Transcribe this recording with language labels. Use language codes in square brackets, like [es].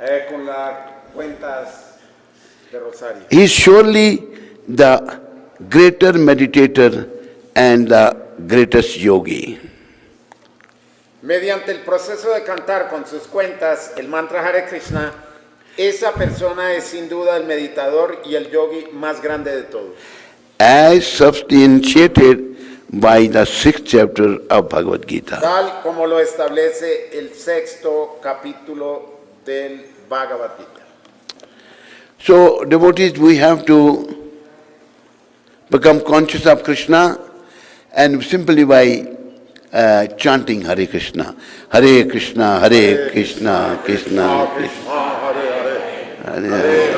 [es] Con las cuentas de Rosario. [en] He is surely the greater meditator and the greatest yogi. [es] Mediante el proceso de cantar con sus cuentas el mantra Hare Krishna, esa persona es sin duda el meditador y el yogi más grande de todos. [en] As substantiated by the 6th chapter of Bhagavad Gita. [es] Tal como lo establece el 6º capítulo del Bhagavad Gita. [en] So, devotees, we have to become conscious of Krishna and simply by chanting Hare Krishna. [sa] Hare Krishna, Hare Krishna, Krishna Krishna, Hare